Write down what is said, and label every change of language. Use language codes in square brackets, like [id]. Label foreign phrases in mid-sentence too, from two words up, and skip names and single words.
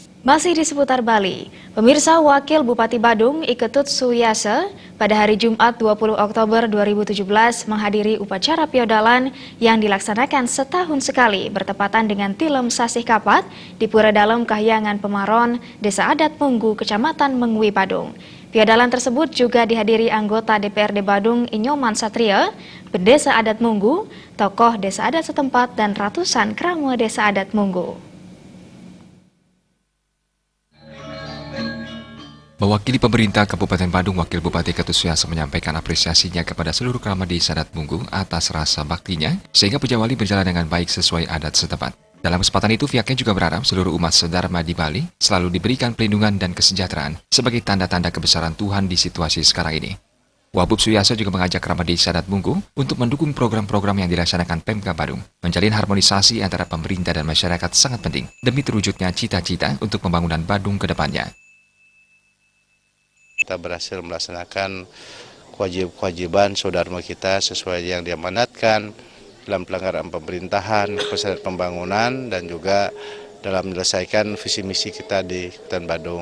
[id] Masih di seputar Bali, pemirsa Wakil Bupati Badung Iketut Suyase pada hari Jumat 20 Oktober 2017 menghadiri upacara piodalan yang dilaksanakan setahun sekali bertepatan dengan Tilem Sasih Kapat di Pura Dalem Kahyangan Pemaron, Desa Adat Munggu, Kecamatan Mengwi, Badung. Piodalan tersebut juga dihadiri anggota DPRD Badung Inyoman Satria, Pendesa Adat Munggu, tokoh desa adat setempat dan ratusan krama desa adat Munggu. Mewakili pemerintah Kabupaten Badung, Wakil Bupati Iketut Suyase menyampaikan apresiasinya kepada seluruh krama desa adat Munggu atas rasa baktinya, sehingga puja wali berjalan dengan baik sesuai adat setempat. Dalam kesempatan itu, pihaknya juga berharap seluruh umat sedharma di Bali selalu diberikan pelindungan dan kesejahteraan sebagai tanda-tanda kebesaran Tuhan di situasi sekarang ini. Wabub Suyase juga mengajak krama desa adat Munggu untuk mendukung program-program yang dilaksanakan Pemka Badung. Menjalin harmonisasi antara pemerintah dan masyarakat sangat penting demi terwujudnya cita-cita untuk pembangunan Badung ke depannya. Kita berhasil melaksanakan kewajiban saudara kita sesuai yang diamanatkan dalam pelanggaran pemerintahan, kesadaran pembangunan, dan juga dalam menyelesaikan visi misi kita di Kabupaten Badung.